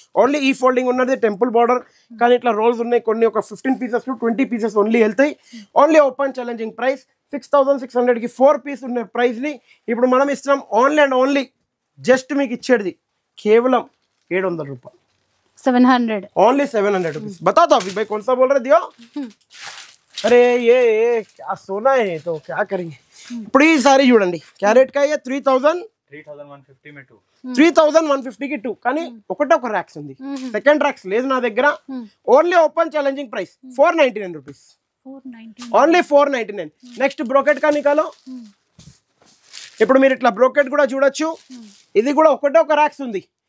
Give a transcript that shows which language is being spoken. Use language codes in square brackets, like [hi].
[te] Only ఈ folding ఉన్నది temple border, కానీ ఇట్లా రోల్స్ ఉన్నాయి కొన్ని, ఒక 15 పీసెస్ టు 20 పీసెస్ ఓన్లీ వెళ్తాయి. Only open challenging price 6,600కి 4 piece ఉన్న ప్రైస్ని ఇప్పుడు మనం ఇస్తున్నాం. ఓన్లీ అండ్ ఓన్లీ జస్ట్ మీకు ఇచ్చేది కేవలం 700 రూపాయలు. 700 [en] Only 700 rupees. [hi] बता दो अभी भाई कौन सा बोल रहे दियो. अरे ये क्या सोना है तो क्या करेंगे. [te] ఇప్పుడు ఈ సారీ చూడండి క్యారెట్ కా 3150 మే 2 3150 కి 2, కానీ ఒకటే ఒక ర్యాక్స్ ఉంది, సెకండ్ ర్యాక్స్ లేదు నా దగ్గర. Only open challenging price 499 rupees, only 499. [hi] Next brocade కా నికాలో. [te] ఇప్పుడు మీరు ఇట్లా బ్రోకెట్ కూడా చూడొచ్చు, ఇది కూడా ఒకటే ఒక ర్యాక్స్ ఉంది.